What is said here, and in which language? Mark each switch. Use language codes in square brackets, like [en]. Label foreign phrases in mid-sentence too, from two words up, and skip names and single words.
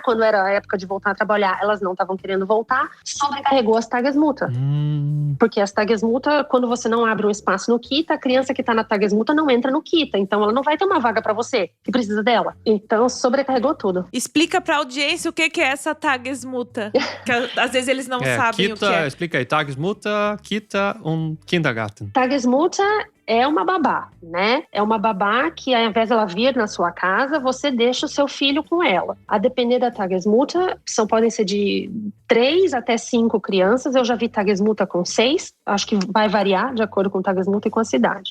[pt] Quando era a época de voltar a trabalhar, elas não estavam querendo voltar, sobrecarregou as Tagesmutter. Porque as Tagesmutter, quando você não abre um espaço no Kita, a criança que está na Tagesmutter não entra no Kita, então ela não vai ter uma vaga para você, que precisa dela. Então, sobrecarregou tudo. Explica pra audiência o que é essa Tagesmutter. Que às vezes eles não sabem Kita, o que é. Explica aí. [de] Tagesmutter, Kita und Kindergarten. [pt] Tagesmutter é uma babá, né? É uma babá que, ao invés dela vir na sua casa, você deixa o seu filho com ela. A depender da Tagesmutter, podem ser de 3 até 5 crianças. Eu já vi Tagesmutter com 6. Acho que vai variar de acordo com o Tagesmutter e com a cidade.